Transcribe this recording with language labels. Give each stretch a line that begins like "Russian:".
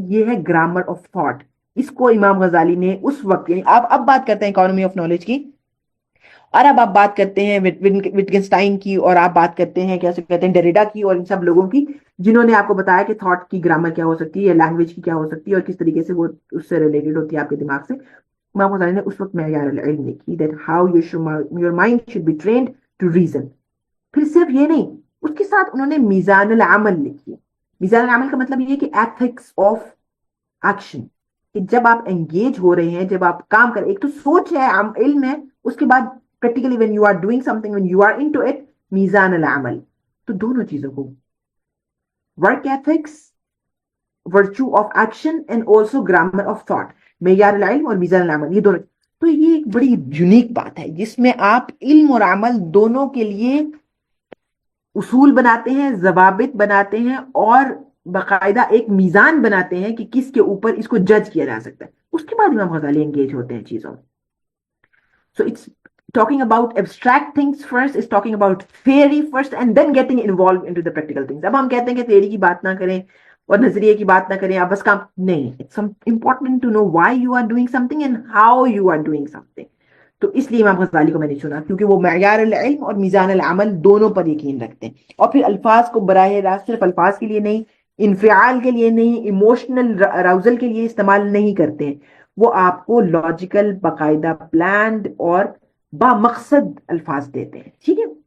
Urdu: یہ ہے grammar of thought. اس کو امام غزالی نے اس وقت، یعنی آپ اب بات کرتے ہیں اکانومی آف نالج کی، اور اب آپ بات کرتے ہیں وٹگنسٹائن کی، اور آپ بات کرتے ہیں کیسے کہتے ہیں ڈیریڈا کی، اور ان سب لوگوں کی جنہوں نے آپ کو بتایا کہ تھاٹ کی گرامر کیا ہو سکتی ہے یا لینگویج کی کیا ہو سکتی ہے اور کس طریقے سے وہ اس سے ریلیٹڈ ہوتی ہے آپ کے دماغ سے. امام غزالی نے اس وقت معیار العلم لکھی
English: that how your mind should be trained to reason.
Urdu: پھر صرف یہ نہیں، اس کے ساتھ انہوں نے میزان العمل لکھی. میزان العمل کا مطلب یہ ہے کہ ایتھکس آف ایکشن. کہ جب آپ انگیج ہو رہے ہیں، جب آپ کام کر، ایک تو سوچ ہے، علم ہے، اس کے بعد
English: practically when you are doing something, when you are into it،
Urdu: میزان العمل. تو دونوں چیزوں کو،
English: work ethics، virtue of action and also grammar of thought، معیار العلم اور میزان العمل، یہ دونوں.
Urdu: تو یہ ایک بڑی یونیک بات ہے جس میں آپ علم اور عمل دونوں کے لیے اصول بناتے ہیں، ضوابط بناتے ہیں، اور باقاعدہ ایک میزان بناتے ہیں کہ کس کے اوپر اس کو جج کیا جا سکتا ہے. اس کے بعد امام غزالی انگیج ہوتے ہیں چیزوں میں.
English: So it's talking about abstract things first, it's talking about theory first, and then getting involved into the practical things.
Urdu: اب ہم کہتے ہیں کہ theory کی بات نہ کریں اور نظریے کی بات نہ کریں، آپ بس کام نہیں.
English: It's important to know why you are doing something and how you are doing something.
Urdu: تو اس لیے امام غزالی کو میں نے چنا کیونکہ وہ معیار العلم اور میزان العمل دونوں پر یقین رکھتے ہیں، اور پھر الفاظ کو براہ راست صرف الفاظ کے لیے نہیں، انفعال کے لیے نہیں، ایموشنل اراؤزل کے لیے استعمال نہیں کرتے ہیں. وہ آپ کو لاجیکل، باقاعدہ پلانڈ اور با مقصد الفاظ دیتے ہیں. ٹھیک ہے.